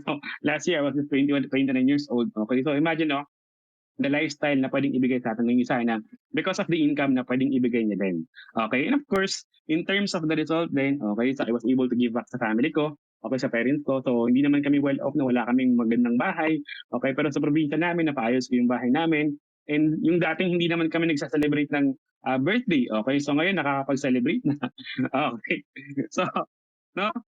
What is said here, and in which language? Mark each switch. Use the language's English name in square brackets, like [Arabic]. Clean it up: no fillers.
[English] So, last year, I was just 29 years old. Okay. So, imagine, no? [Filipino] The lifestyle na pwedeng ibigay sa atin ng isa na [English] because of the income [Filipino] na pwedeng ibigay niya din. Okay? [English] And of course, in terms of the result then, okay, so I was able to give back [Filipino] sa family ko, [English] okay, [Filipino] sa parents ko. So, hindi naman kami well off na wala kaming magandang bahay. Okay? Pero sa probinsya namin, napaayos ko yung bahay namin. And yung dating hindi naman kami nagsa-celebrate ng birthday. Okay? So, ngayon nakakapag-celebrate na. Okay? So, no?